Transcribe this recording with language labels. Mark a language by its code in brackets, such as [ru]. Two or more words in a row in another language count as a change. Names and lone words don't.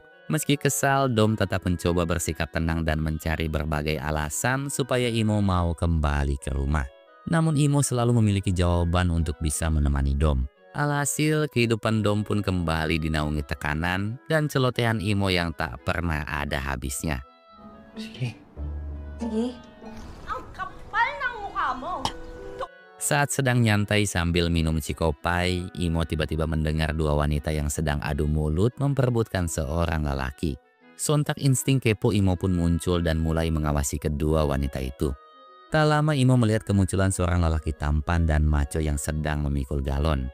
[id] Meski kesal, Dom tetap mencoba bersikap tenang dan mencari berbagai alasan supaya Imo mau kembali ke rumah. Namun Imo selalu memiliki jawaban untuk bisa menemani Dom. Alhasil, kehidupan Dom pun kembali dinaungi tekanan dan celotehan Imo yang tak pernah ada habisnya. [tl] Sige. Sige. Ang kapal ng mukha mo! [id] Saat sedang nyantai sambil minum cikopai, Imo tiba-tiba mendengar dua wanita yang sedang adu mulut memperebutkan seorang lelaki. Sontak insting kepo Imo pun muncul dan mulai mengawasi kedua wanita itu. Tak lama Imo melihat kemunculan seorang lelaki tampan dan maco yang sedang memikul galon.